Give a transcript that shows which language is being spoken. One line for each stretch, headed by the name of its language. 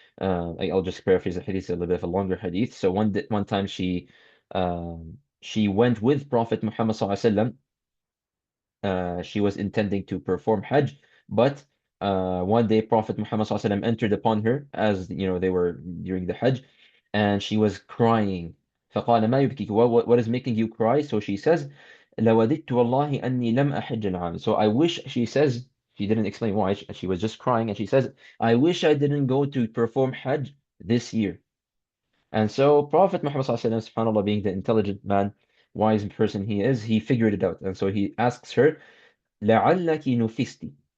English: I'll just paraphrase the hadith, a little bit of a longer hadith. So one time she went with Prophet Muhammad sallallahu alaihi wasallam. She was intending to perform Hajj, but one day Prophet Muhammad SAW entered upon her as you know they were during the Hajj, and she was crying.
Arabic: فقال ما يبكيك?
English: What is making you cry? So she says,
Arabic: لوددت والله أني لم أحج العام.
English: So I wish, she says, she didn't explain why, she was just crying, and she says, I wish I didn't go to perform Hajj this year. And so Prophet Muhammad SAW, subhanAllah, being the intelligent man, wise person he is, he figured it out. And so he asks her,
Arabic: لعلك نفست.